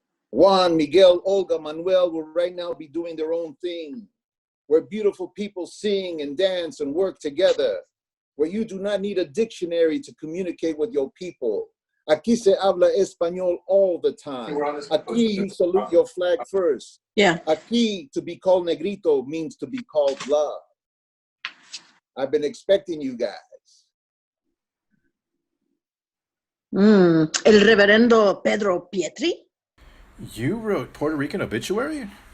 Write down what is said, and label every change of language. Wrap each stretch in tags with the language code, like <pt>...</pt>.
<en>Juan, Miguel, Olga, Manuel will right now be doing their own thing, where beautiful people sing and dance and work together, where you do not need a dictionary to communicate with your people.</en> <es>Aquí se habla español</es> <en>all the time. Aquí you salute your flag first. Yeah. Aquí to be called negrito means to be called love. I've been expecting you guys.</en> <es>El reverendo Pedro Pietri?</es> <en>You wrote Puerto Rican Obituary?</en>